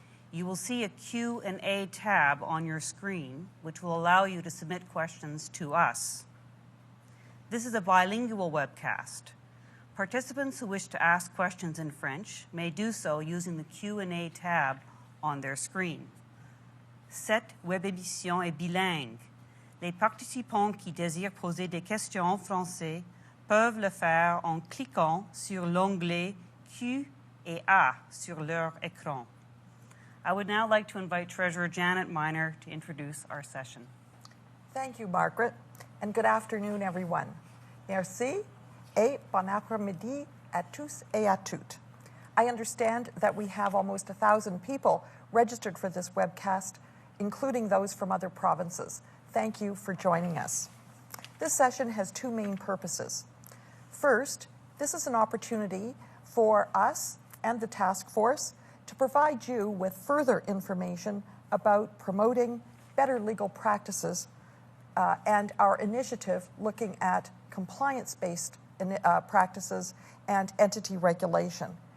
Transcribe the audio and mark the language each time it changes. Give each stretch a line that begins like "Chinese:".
English: You will see a Q&A tab on your screen, which will allow you to submit questions to us. This is a bilingual webcast. Participants who wish to ask questions in French may do so using the Q&A tab on their screen.
French: Cette web émission est bilingue. Les participants qui désirent poser des questions en français peuvent le faire en cliquant sur l'onglet Q&A sur leur écran.
English: I would now like to invite Treasurer Janet Miner to introduce our session. Thank you, Margaret, and good afternoon, everyone.
French: Merci et bon après-midi à tous et à toutes.
English: I understand that we have almost 1,000 people registered for this webcast, including those from other provinces. Thank you for joining us. This session has two main purposes. First, this is an opportunity for us and the task force to provide you with further information about promoting better legal practices and our initiative looking at compliance-based practices and entity regulation.